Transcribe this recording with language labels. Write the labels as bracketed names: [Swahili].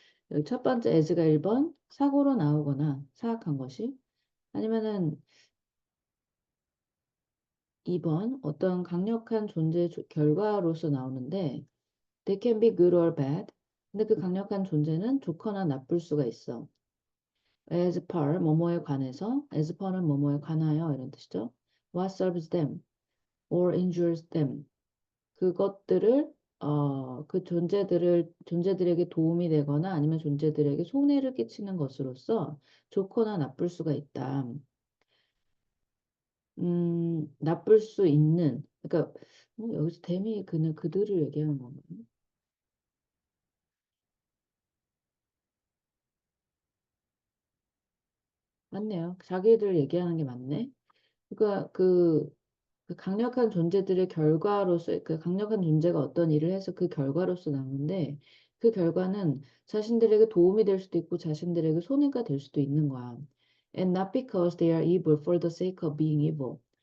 [Korean] 여기 첫 번째 as가 1번 사고로 나오거나 사악한 것이 아니면은 2번 어떤 강력한 존재 결과로서 나오는데 [English] they can be good or bad. [Korean] 근데 그 강력한 존재는 좋거나 나쁠 수가 있어. as per 뭐뭐에 관해서 as per는 뭐뭐에 관하여 이런 뜻이죠. [English] what serves them or injures them. [Korean] 그것들을 그 존재들에게 도움이 되거나 아니면 존재들에게 손해를 끼치는 것으로서 좋거나 나쁠 수가 있다. 나쁠 수 있는, 그러니까 여기서 데미 그들을 얘기하는 건가요? 맞네요. 자기들 얘기하는 게 맞네. 그러니까 그 강력한 존재들의 결과로서 그 강력한 존재가 어떤 일을 해서 그 결과로서 나오는데 그 결과는 자신들에게 도움이 될 수도 있고 자신들에게 손해가 될 수도 있는 거야. [English] And not because they are evil for the sake of being evil.